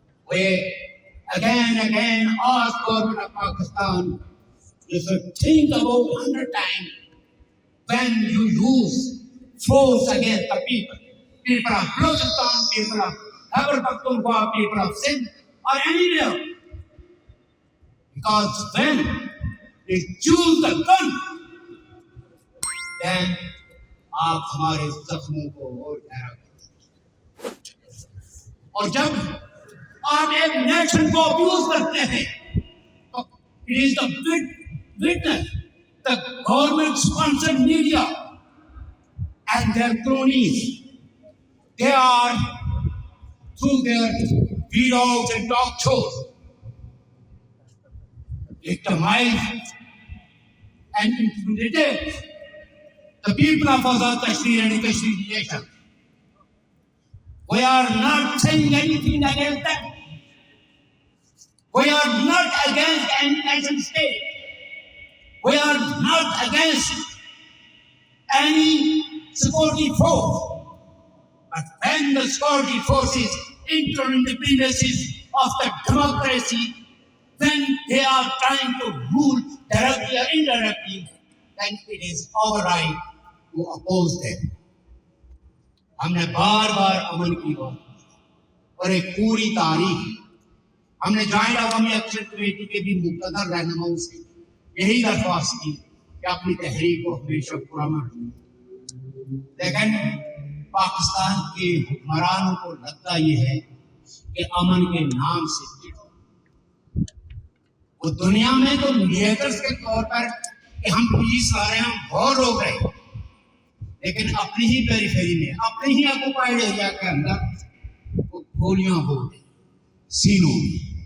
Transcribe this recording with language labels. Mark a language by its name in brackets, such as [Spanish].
[English] We again ask government of Pakistan, you should think about 100 times when you use force against the people. People of Balochistan, people of Khyber Pakhtunkhwa, people of Sindh, or anywhere. Because when they choose the gun, then [Hindi] आप हमारे जख्मों को और गहरा करते हैं। और जब आप एक नेशन को अब्यूज करते हैं, तो [English] it is the witness, the government-sponsored media and their cronies. They are through their vlogs and talk shows victimize and intimidate the people of Azad Kashmir and the Kashmiri nation. We are not saying anything against them. We are not against any nation state. We are not against any security force. But when the security forces enter in the premises of the democracy, when they are trying to rule directly or indirectly, then it is our right to oppose them. [Hindi] हमने बार बार अमन की बात और एक पूरी तारीख हमने joint अवामी action committee के भी मुक़द्दर रहनुमाओं से यही दरख्वास्त की कि अपनी तहरीक को हमेशा पुरअमन रखें। लेकिन पाकिस्तान के हुक्मरानों को लगता ये है कि अमन के नाम से वो दुनिया में तो मीडिएटर्स के तौर पर कि हम पीस ला रहे हैं, हम बहुत हो गए, लेकिन अपनी ही पेरिफेरी में, अपनी ही ऑक्युपाइड एरिया के अंदर वो गोलियां हो गई सीनों में।